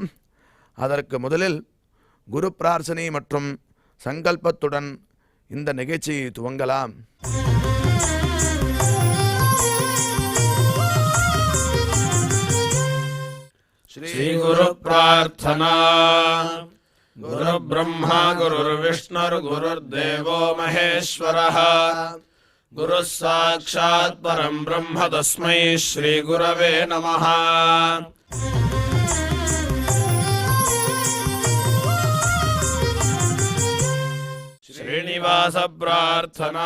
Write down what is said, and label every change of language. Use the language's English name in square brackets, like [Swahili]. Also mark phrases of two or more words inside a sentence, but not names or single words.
[Tamil] அதற்கு முதலில் குரு பிரார்த்தனை மற்றும் சங்கல்பத்துடன் இந்த நிகழ்ச்சியை துவங்கலாம். ஸ்ரீ குரு பிரார்த்தனா. [Sanskrit] गुरु ब्रह्मा गुरु विष्णु गुरु देवो महेश्वरः गुरुः साक्षात् परं ब्रह्म तस्मै श्री गुरवे नमः. श्रीनिवास प्रार्थना.